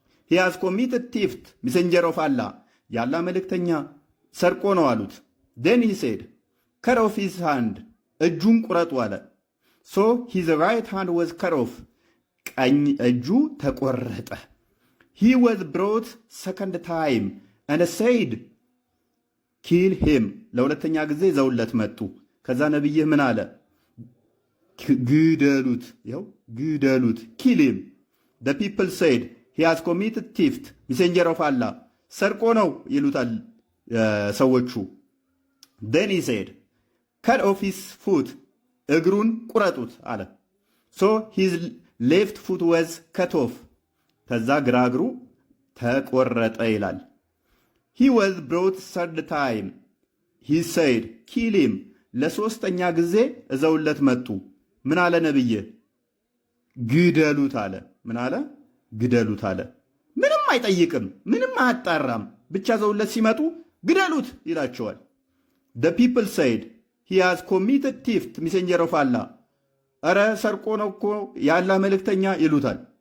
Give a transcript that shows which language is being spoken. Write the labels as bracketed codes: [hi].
[en] he has committed theft messenger of Allah [am] ያላ መልእክተኛ ሰርቆ ነው አሉት። [en] then he said cut off his hand [am] እጁን ቁረጡ አለ። [en] so his right hand was cut off [am] ቀኝ እጁ ተቆረጠ። [en] he was brought second time and said kill him [am] ለሁለተኛ ጊዜ ዘውለት መጡ። ከዛ ነብይህ ምን አለ? ግደሉት፣ ይኸው ግደሉት። [en] kill him the people said he has committed theft messenger of Allah [am] ሰርቆ ነው ይሉታል ሰዎቹ። [en] then he said cut off his foot [am] እግሩን ቁረጡት አለ። [en] so his left foot was cut off [am] ከዛ ግራ እግሩ ተቆረጠ ይላል። [en] he was brought third time he said kill him [am] ለሶስተኛ ጊዜ እዘውለት መጡ። ምን አለ ነብይ? ግደሉት አለ። ምን አለ? ግደሉት አለ። ምንም አይጠይቅም፣ ምንም አያጣራም። ብቻ ዘውለት ሲመጡ ግደሉት ይላቸዋል። [en] the people said he has committed theft messenger of Allah [am] አረ ሰርቆ ነው እኮ ያላ መልእክተኛ ይሉታል።